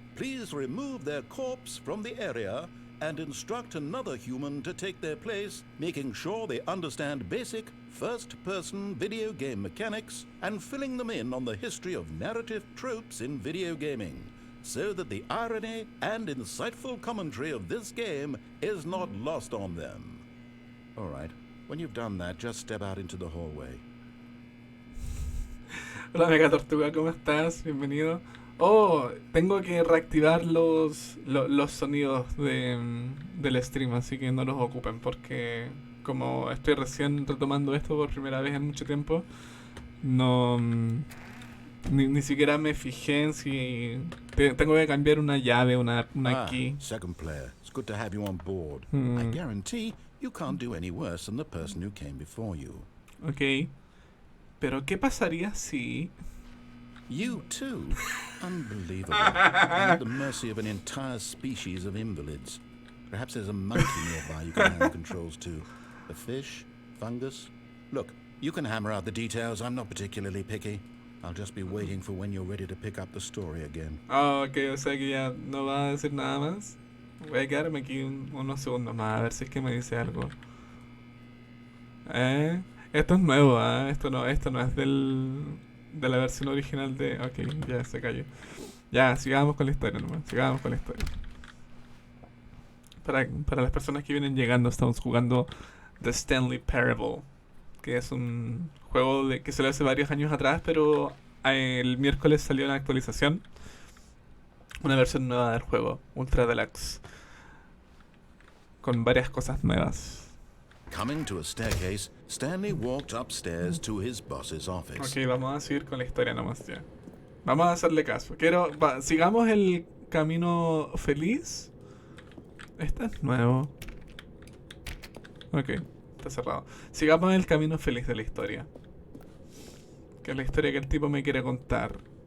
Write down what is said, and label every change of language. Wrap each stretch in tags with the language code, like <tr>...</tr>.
<en>Please remove their corpse from the area and instruct another human to take their place, making sure they understand basic first-person video game mechanics and filling them in on the history of narrative tropes in video gaming, so that the irony and insightful commentary of this game is not lost on them. All right, when you've done that, just step out into the hallway.</en> <es>Hola, Mega Tortuga, ¿cómo estás? Bienvenido. Oh, tengo que reactivar los sonidos del stream, así que no los ocupen, porque como estoy recién retomando esto por primera vez en mucho tiempo, no ni siquiera me fijé en si tengo que cambiar una llave, una key.</es> <en>Second player, it's good to have you on board. I guarantee you can't do any worse than the person who came before you.</en> <es>Okay. Pero ¿qué pasaría si...</es> <en>You too? Unbelievable. You're at the mercy of an entire species of invalids. Perhaps there's a monkey nearby you can hand the controls to. A fish? Fungus? Look, you can hammer out the details. I'm not particularly picky. I'll just be waiting for when you're ready to pick up the story again.</en> <es>Ah, ok, o sea que ya no va a decir nada más. Voy a quedarme aquí unos segundos más a ver si es que me dice algo. Esto es nuevo, ¿ah? Esto no es de la versión original de... Ok, ya se cayó. Ya, sigamos con la historia nomás. Sigamos con la historia. Para las personas que vienen llegando, estamos jugando The Stanley Parable, que es un juego que salió hace varios años atrás, pero el miércoles salió una actualización, una versión nueva del juego, Ultra Deluxe, con varias cosas nuevas.</es> <en>Coming to a staircase, Stanley walked upstairs to his boss's office.</en> <es>Ok, vamos a seguir con la historia nomás ya. Vamos a hacerle caso. Sigamos el camino feliz. Este es nuevo. Ok, está cerrado. Sigamos el camino feliz de la historia. Que es la historia que el tipo me quiere contar.</es>